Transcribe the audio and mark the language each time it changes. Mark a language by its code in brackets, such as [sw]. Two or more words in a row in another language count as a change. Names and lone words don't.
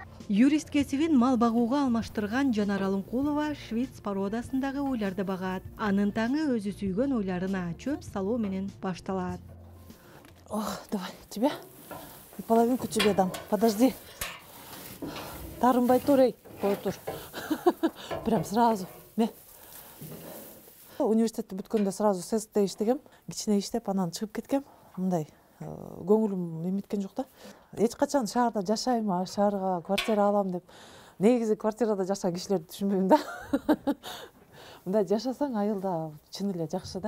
[ky] Юрист кесибин мал багууга алмаштырган Жанар Алымкулова Швиц породасындагы уйларды багат. Анын таңы өзү сүйгөн уйларына чөп салуу менен башталат. [ru] Давай, тебе и половинку тебе дам. [ky] Подожди. Тарынбай тур, ей, кой тур. [ru] Прям сразу. Не. [ky] Университетти бүткөндө сразу ССТ иштегем. Кичине иштеп, анан чыгып кеткем. Мындай көңүлүм эметкен жок да. Эч качан шаарда жашайм, шаарга квартира алам деп. Негизи квартирада жашаган кишилерди түшүнбөйм да. Мындай жашасаң айылда чын эле жакшы да.